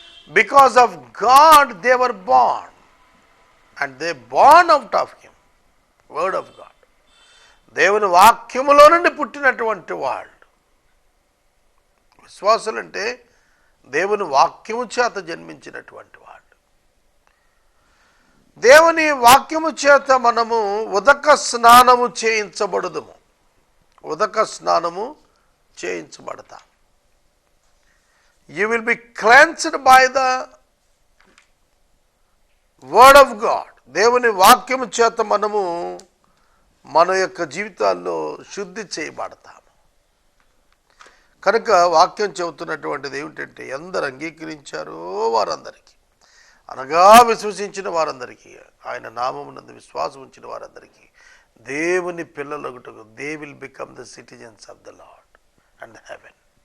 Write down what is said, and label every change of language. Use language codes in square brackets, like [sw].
[en] Because of God they were born, and they born out of him, word of God. [te] దేవుని వాక్యములో నుండి పుట్టినటువంటి వాళ్ళు విశ్వాసులు. అంటే దేవుని వాక్యము చేత జన్మించినటువంటి వాళ్ళు. దేవుని వాక్యము చేత మనము ఉదక స్నానము చేయించబడుదుము. ఉదక స్నానము చేయించబడతాం. [en] You will be cleansed by the word of God. [te] దేవుని వాక్యము చేత మనము మన యొక్క జీవితాల్లో శుద్ధి చేయబడతాము. కనుక వాక్యం చెబుతున్నటువంటిది ఏమిటంటే, ఎందరు అంగీకరించారో వారందరికీ, అనగా విశ్వసించిన వారందరికీ, ఆయన నామమునందు విశ్వాసం ఉంచిన వారందరికీ దేవుని పిల్లలగుటకు they will become the citizens of the lord and heaven.